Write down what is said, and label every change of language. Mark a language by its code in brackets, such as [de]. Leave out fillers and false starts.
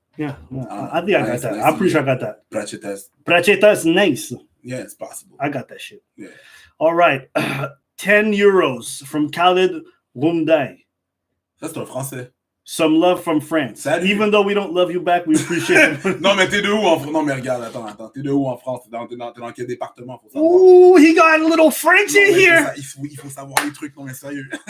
[en] Yeah. I think I got that. I'm pretty sure I got that. Prachetas Nice. Yeah, it's possible. I got that shit. Yeah. All right. 10 euros from Khalid Rumdai. [fr] Ça, c'est un français. [en] Some love from France. [fr] Salut. [en] Even though we don't love you back, we appreciate it. [fr] Non, mais t'es de où en France? Non, mais regarde, attends. T'es de où en France? T'es dans quel département? Faut savoir. [en] Ooh, he got a little French in here. [fr] Il faut savoir les trucs, non, mais sérieux.